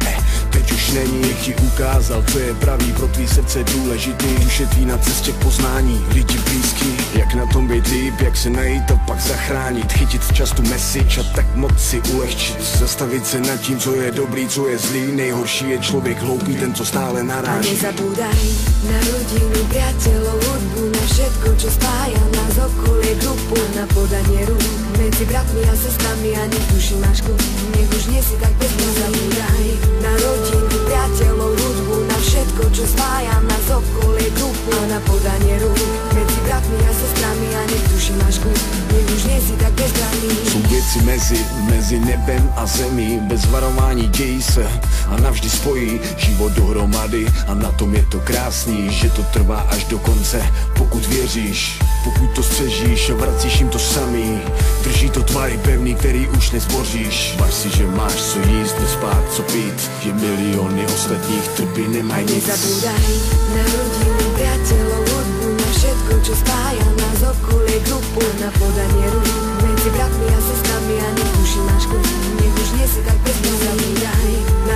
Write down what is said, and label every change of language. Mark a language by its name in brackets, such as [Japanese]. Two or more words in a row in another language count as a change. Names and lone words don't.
[Czech] Teď už není, ti ukázal, co je pravý pro tvý srdce důležitý. Už je tvý na cestě k poznání, lidi blízký. Jak na tom být líp, jak se najít a pak zachránit. Chytit včas tu message a tak moc si ulehčit. Zastavit se nad tím, co je dobrý, co je zlý. Nejhorší je člověk hloupý, ten, co stále naráží. [Slovak] A nezabúdaj na rodinu, priateľov, hudbu, na všetko, čo spája nás, okolie, grupu, na podanie rúk medzi bratmi a sestrami. A nech duši máš kľud, nech už nie si tak bez. Nezabúdaj na rodinu, priateľov, hudbu, na všetko, čo spája nás, okolie, grupu, a na podanie rúk medzi bratmi a sestrami. A nech duši máš kľud, nech už nie si tak bezbranný. [Czech] Jsou věci mezi nebem a zemí. Bez varování dějí se a navždy spojí život dohromady. A na tom je to krásný, že to trvá až do konce. Pokud věříš, pokud to střežíš a vracíš jim to samý. Drží to tvary pevný, který už nezboříš. Važ si, že máš co jíst, nespát, co pít. Že miliony ostatních trpí, nemají nic. [Slovak] Nezabúdaj na rodinu, priateľov, hudbu, na všetko, čo spája nás, okolie, grupu, na podanie rúk medzi bratmi a sestrami. A nech duši máš kľud, nech už nie si tak bez. Nezabúdaj